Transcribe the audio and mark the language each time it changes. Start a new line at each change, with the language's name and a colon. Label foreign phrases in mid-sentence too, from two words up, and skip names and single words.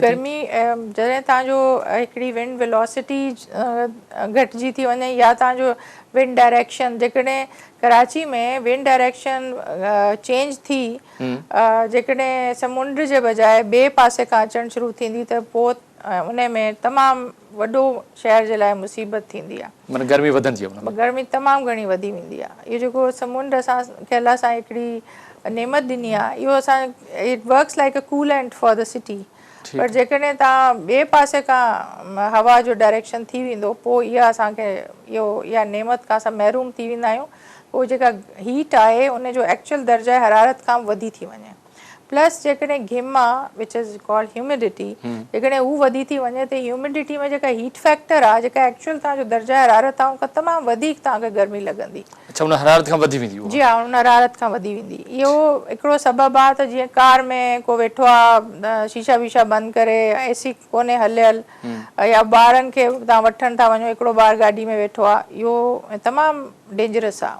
Sindhi: गर्मी जॾहिं तव्हांजो हिकिड़ी
English: wind velocity
Sindhi: घटिजी थी वञे या तव्हांजो
English: wind direction,
Sindhi: जेकॾहिं कराची में
English: wind direction change
Sindhi: थी, जेकॾहिं समुंड जे बजाए ॿिए पासे खां अचणु शुरू थींदी त पोइ उन में तमामु वॾो शहर जे लाइ मुसीबत थींदी आहे। माना गर्मी वधंदी आहे, गर्मी तमामु घणी वधी वेंदी आहे। इहो जेको समुंड असांखे अलाह सां हिकिड़ी नेमत ॾिनी आहे, इहो असां
English: it works like a coolant for the city.
Sindhi: पर जेकॾहिं तव्हां ॿिए पासे खां हवा जो डायरेक्शन थी वेंदो, पोइ इहा असांखे इहा नेमत खां असां महरूम थी वेंदा आहियूं। पोइ जेका हीट आहे उन जो एक्चुअल दर्जा हरारत खां वधी थी वञे। प्लस जेकॾहिं घिम आहे
English: which is called humidity,
Sindhi: जेकॾहिं हू वधी थी वञे त ह्यूमिडिटी में जेका
English: heat factor
Sindhi: आहे, जेका एक्चुअल तव्हांजो दर्जा हरारत आहे, उनखां तमामु वधीक तव्हांखे गर्मी लॻंदी। अच्छा उन हरारत खां वधी वेंदी? जी हा, उन हरारत खां वधी वेंदी। इहो हिकिड़ो सबबु आहे त जीअं कार में को वेठो आहे, शीशा वीशा बंदि करे, AC कोन्हे हलियल, या ॿारनि खे तव्हां वठणु था वञो, हिकिड़ो ॿार गाॾी में वेठो आहे, इहो तमामु डेंजरस आहे।